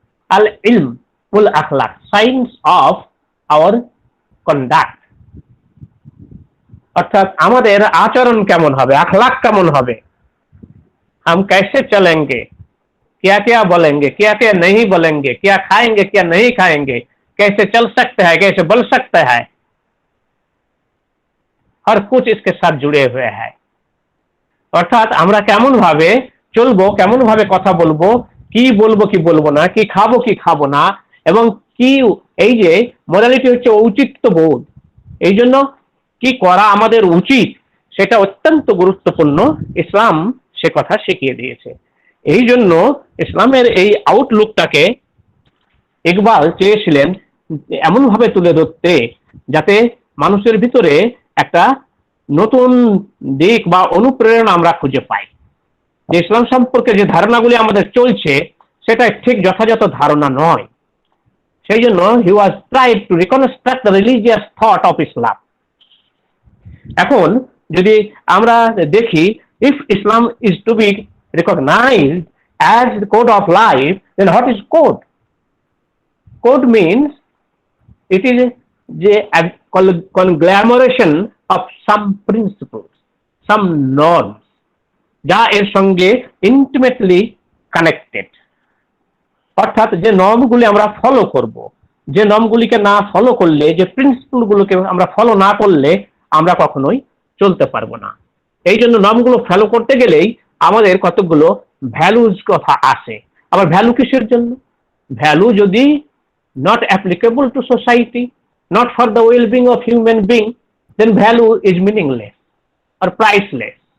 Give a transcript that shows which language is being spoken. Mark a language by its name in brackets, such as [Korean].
[Bangla] আল ইলমুল আখলাক, science of our conduct, অর্থাৎ আমাদের আচরণ কেমন হবে, [Hindi] আখলাক কেমন হবে, हम कैसे चलेंगे, क्या क्या बोलेंगे, क्या क्या नहीं बोलेंगे, क्या खाएंगे, क्या नहीं खाएंगे, कैसे चल सकते हैं, कैसे बोल सकते हैं, हर कुछ इसके साथ जुड़े हुए हैं। [Bangla] অর্থাৎ আমরা কেমন ভাবে চলবো, কেমন ভাবে কথা বলবো, কি বলবো কি বলবো না, কি খাবো কি খাবো না, এবং কি এই যে মোরালিটি হচ্ছে ঔচিত্য বোধ, এই জন্য কি করা আমাদের উচিত সেটা অত্যন্ত গুরুত্বপূর্ণ। ইসলাম সে কথা শিখিয়ে দিয়েছে। এই জন্য ইসলামের এই আউটলুকটাকে ইকবাল চেয়েছিলেন এমন ভাবে তুলে ধরতে যাতে মানুষের ভিতরে একটা নতুন দিক বা অনুপ্রেরণা আমরা খুঁজে পাই, যে ইসলাম সম্পর্কে যে ধারণাগুলি আমাদের চলছে সেটা ঠিক যথাযথ ধারণা নয়। সেই জন্য [English] He was tried to reconstruct the religious thought of Islam. [Bangla] এখন যদি আমরা দেখি, [English] if Islam is to be recognized as the code of life, then what is code? Code means it is a conglomeration of some principles, some norms, [Bangla] যা এর সঙ্গে intimately connected. অর্থাৎ যে নর্মগুলি আমরা ফলো করব, যে নর্মগুলিকে না ফলো করলে, যে প্রিন্সিপলগুলোকে আমরা ফলো না করলে আমরা কখনোই চলতে পারবো না। এই জন্য নর্মগুলো ফলো করতে গেলেই আমাদের কতগুলো ভ্যালুজ কথা আসে। আবার ভ্যালু কিসের জন্য? ভ্যালু যদি [English] not applicable to society, not for the well-being of human being, then value is meaningless or priceless.